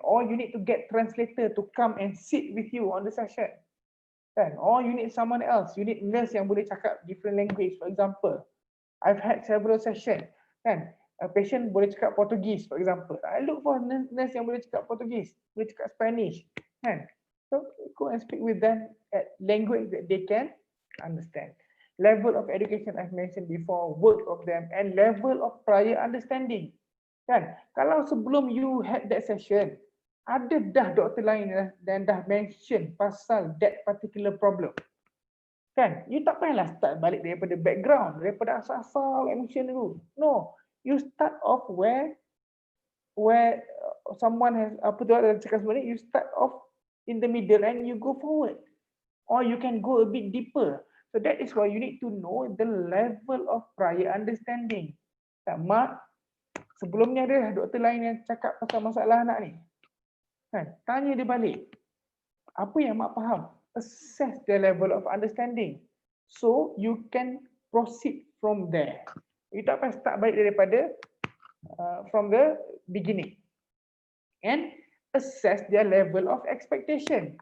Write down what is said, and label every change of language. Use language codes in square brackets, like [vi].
[en] Or you need to get translator to come and sit with you on the session. Kan? Or you need someone else, you need nurse [ms] yang boleh cakap [en] different language. For example, I've had several sessions, kan? A patient [ms] boleh cakap [en] Portugese, for example. I look for nurse [ms] yang boleh cakap Portugese, boleh cakap Spanish, [en] kan? So go and speak with them at language that they can understand. Level of education I've mentioned before, work of them, and level of prior understanding, kan? [ms] Kalau sebelum [en] you had that session, [ms] ada dah doktor lain dan dah mention pasal [en] that particular problem, [ms] kan? You tak payahlah start balik daripada background, daripada asal-asal mention dulu. [en] No, you start off where someone has [ms] apa tu ada cakap sebenarnya, [en] you start off in the middle and you go forward, or you can go a bit deeper. So that is why you need to know the level of prior understanding. [ms] Mak, sebelumnya ada doktor lain yang cakap pasal masalah anak ni, kan? Tanya dia balik, apa yang mak faham? [en] Assess the level of understanding, so you can proceed from there. You [ms] tak payah start balik daripada [en] from the beginning, and assess their level of expectation.